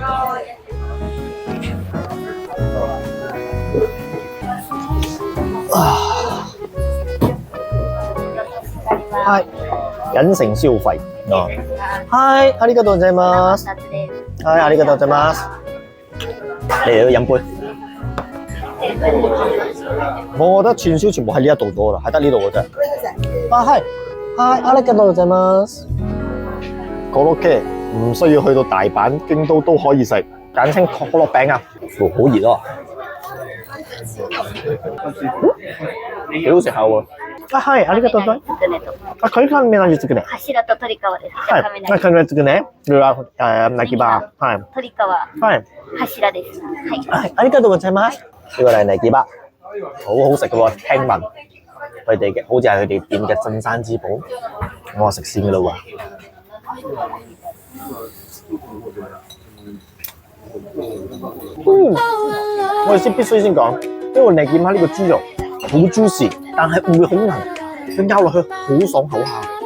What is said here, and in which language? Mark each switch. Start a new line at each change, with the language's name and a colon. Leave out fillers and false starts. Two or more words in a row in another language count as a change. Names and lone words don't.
Cantonese: 係隱性消費。係，
Japanese: ありがとうございます。係，ありがとうございます。
Cantonese: 嚟飲杯。我覺得串燒全部喺呢一度多啦，係得呢度嘅啫。係，
Japanese: ありがとうございます。
Cantonese: 可樂嘅唔需要去到大阪、京都都可以食，簡稱可樂餅啊！好熱啊！幾好食下喎！係，
Japanese: ありがとうございます。
Cantonese: 佢間咩味作るね？
Japanese: 柱と鳥皮です。はい。佢咩作るね？これは鳴きバー。はい。鳥皮、はい。柱です。はい。係，ありがとうございます。
Cantonese: 呢個係鳴きバー，好好食嘅喎，聽聞佢哋嘅好似係佢哋店嘅鎮山之寶。我話食先嘅啦喎。我哋先必須先講，因為你見下呢個豬肉好 juicy， 但係唔會好韌，佢咬落去好爽口下。